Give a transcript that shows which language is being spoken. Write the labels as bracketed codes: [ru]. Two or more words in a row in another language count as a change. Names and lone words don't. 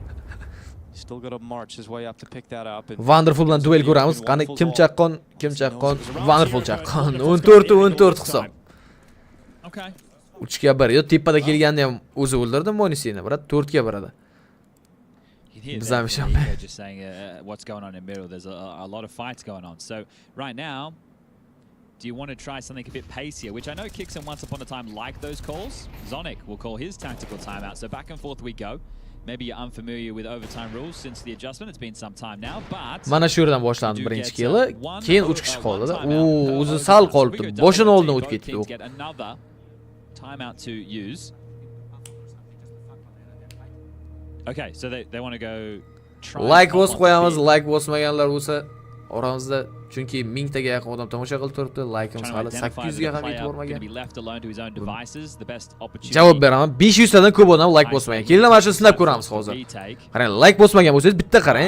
[uz] Wonderful bilan duel ko'ramiz. Qani kim chaqqon? Wonderful chaqqon. 14-14 hisob. 3 ga 1. Yo tepada kelganda ham o'zi o'ldirdi Monisini, birat 4 ga 1 edi. Biz ham ishonmaymiz. [en] Just saying what's going on in middle. There's a lot of fights going on. So right now, do you want to try something a bit pacier, which I know Kixon once upon a time liked those calls. Zonic will call his tactical timeout. So back and forth we go. Maybe you're unfamiliar with overtime rules since the adjustment. It's been some time now, but [uz] mana shu yerdan boshlandi birinchi kelli. Keyin 3 kishi qoldi-da. O'zi sal qolibdi. Boshini oldidan o'tib ketdi u. [en] Timeout to use. Okay, so they want to go [uz] like bosib qo'yamiz. Like bosmaganlar bo'lsa oramizda, chunki 1000 taga yaqin odam tomosha qilib turibdi. Likeimiz hali 800 ga ham yetib bormagan. Javob beraman. 500 tadan ko'p odam like bosmagan. Kelinglar mana shu sinab ko'ramiz hozir. Qarang, like bosmagan bo'lsangiz bitta qarang.